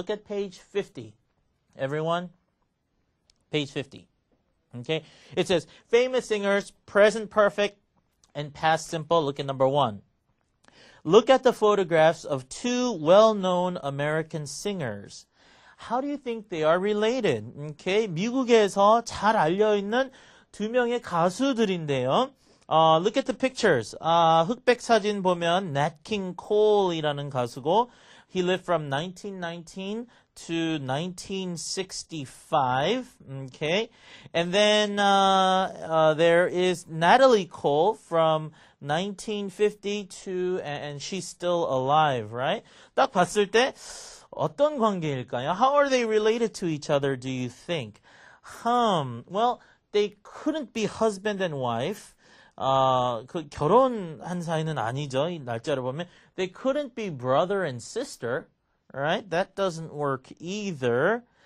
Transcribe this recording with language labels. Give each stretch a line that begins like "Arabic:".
English: Look at page 50. Everyone, page 50. Okay? It says, famous singers, present perfect, and past simple. Look at number 1. Look at the photographs of two well-known American singers. How do you think they are related? Okay?
Korean: 미국에서 잘 알려있는 두 명의 가수들인데요.
English: Look at the pictures.
Korean: 흑백 사진 보면
English: Nat King Cole이라는 가수고 he lived from 1919 to 1965. Okay, and then there is Natalie Cole from 1950 to and she's still alive, right?
Korean: 딱 봤을 때 어떤 관계일까요?
English: How are they related to each other? Do you think? Well, they couldn't be husband and wife.
Korean: 결혼한 사이는 아니죠. 이 날짜를 보면.
English: They couldn't be brother and sister. Right? That doesn't work either.